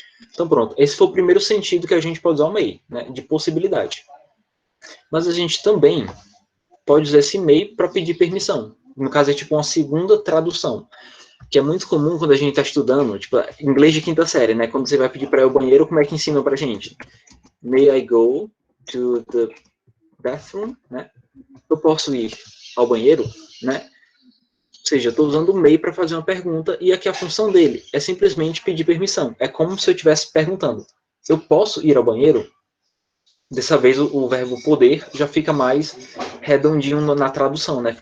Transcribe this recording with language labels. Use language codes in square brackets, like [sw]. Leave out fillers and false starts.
[pt] Então pronto, esse foi o primeiro sentido que a gente pode usar o may, né, de possibilidade. Mas a gente também pode usar esse may para pedir permissão. No caso é tipo uma segunda tradução, que é muito comum quando a gente está estudando, tipo, inglês de quinta série, né? Quando você vai pedir para ir ao banheiro, como é que ensina para a gente? [en] May I go to the bathroom, né? [pt] Eu posso ir ao banheiro, né? Ou seja, eu estou usando o may para fazer uma pergunta e aqui a função dele é simplesmente pedir permissão. É como se eu estivesse perguntando, eu posso ir ao banheiro? Dessa vez o verbo poder já fica mais redondinho na tradução, né?